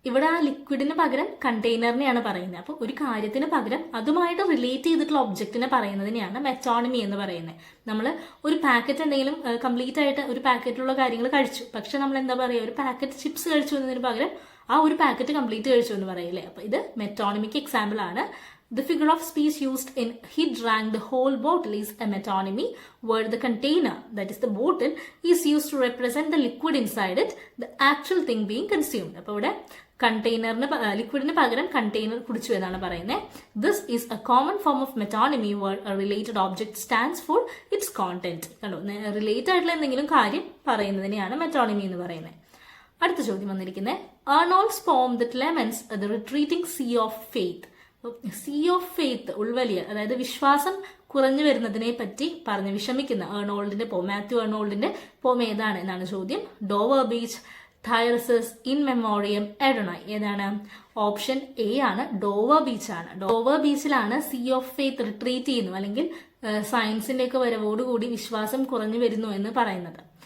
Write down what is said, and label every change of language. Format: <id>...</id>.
<ml>ഇവിടെ ആ ലിക്വിഡിന് പകരം കണ്ടെയ്നറിനെയാണ് പറയുന്നത്. അപ്പൊ ഒരു കാര്യത്തിന് പകരം അതുമായിട്ട് റിലേറ്റ് ചെയ്തിട്ടുള്ള ഒബ്ജക്റ്റിനെ പറയുന്നതിനെയാണ് മെറ്റോണിമി എന്ന് പറയുന്നത്. നമ്മൾ ഒരു പാക്കറ്റ് എന്തെങ്കിലും കംപ്ലീറ്റ് ആയിട്ട് ഒരു പാക്കറ്റിലുള്ള കാര്യങ്ങൾ കഴിച്ചു, പക്ഷെ നമ്മൾ എന്താ പറയുക? ഒരു പാക്കറ്റ് ചിപ്സ് കഴിച്ചു എന്നതിന് പകരം ആ ഒരു പാക്കറ്റ് കംപ്ലീറ്റ് കഴിച്ചു എന്ന് പറയില്ലേ. അപ്പൊ ഇത് മെറ്റോണിമിക്ക് എക്സാമ്പിൾ ആണ്.</ml> <en>The figure of speech used in he drank the whole bottle is a metonymy, where the container, that is the bottle, is used to represent the liquid inside it, the actual thing being consumed.</en> <ml>അപ്പോൾ ഇവിടെ കണ്ടെയ്നറിന് ലിക്വിഡിന് പകരം container കുടിച്ചു എന്നാണ് പറയുന്നത്.</ml> <en>This is a common form of metonymy where a related object stands for its content.</en> <ml>കണ്ടോ, relate ആയിട്ടുള്ള എന്തെങ്കിലും കാര്യം പറയുന്നതിനെയാണ് മെറ്റോണിമി എന്ന് പറയുന്നത്. അടുത്ത ചോദ്യം വന്നിരിക്കുന്നത്</ml> <en>Arnold's poem that laments the retreating sea of faith.</en> <ml>See of faith, ഉൾവലിയ, അതായത് വിശ്വാസം കുറഞ്ഞു വരുന്നതിനെ പറ്റി പറഞ്ഞ് വിഷമിക്കുന്ന ഏർണോൾഡിന്റെ പോം, മാത്യു ഏർണോൾഡിന്റെ പോം ഏതാണ് എന്നാണ് ചോദ്യം. Dover beach, തൈറസസ്, in Memoriam, എഡോണൈ. ഏതാണ്? ഓപ്ഷൻ എ ആണ്, ഡോവർ ബീച്ച് ആണ്. Dover ബീച്ചിലാണ് see of faith retreat ചെയ്യുന്നു, അല്ലെങ്കിൽ സയൻസിന്റെ ഒക്കെ വരവോടുകൂടി വിശ്വാസം കുറഞ്ഞു വരുന്നു എന്ന് പറയുന്നത്.</ml>